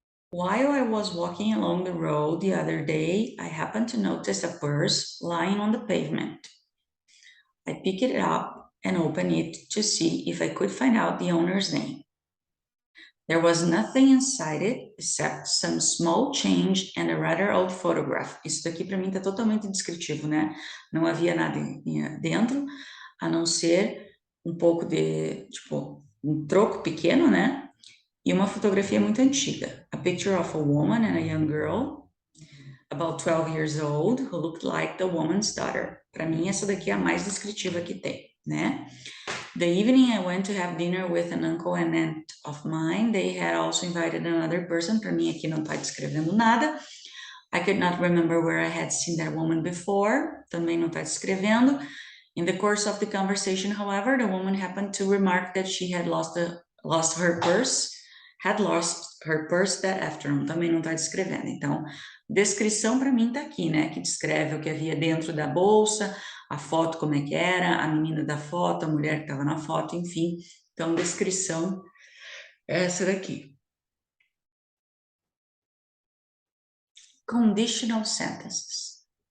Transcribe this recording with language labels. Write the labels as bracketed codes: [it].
[en] While I was walking along the road the other day, I happened to notice a purse lying on the pavement. I picked it up and opened it to see if I could find out the owner's name. There was nothing inside it except some small change and a rather old photograph. [pt] Isso daqui para mim está totalmente descritivo, né? Não havia nada dentro, a não ser um pouco de, tipo, um troco pequeno, né? E uma fotografia muito antiga. [en] A picture of a woman and a young girl, about 12 years old, who looked like the woman's daughter. [pt] Para mim, essa daqui é a mais descritiva que tem, né? [en] The evening I went to have dinner with an uncle and aunt of mine. They had also invited another person. [pt] Para mim, aqui não está descrevendo nada. [en] I could not remember where I had seen that woman before. [pt] Também não está descrevendo. [en] In the course of the conversation, however, the woman happened to remark that she had lost her purse. Had lost her purse that afternoon. [pt] Também não está descrevendo. Então, descrição para mim está aqui, né? Que descreve o que havia dentro da bolsa, a foto como é que era, a menina da foto, a mulher que estava na foto, enfim. Então, descrição é essa daqui. [en] Conditional sentences.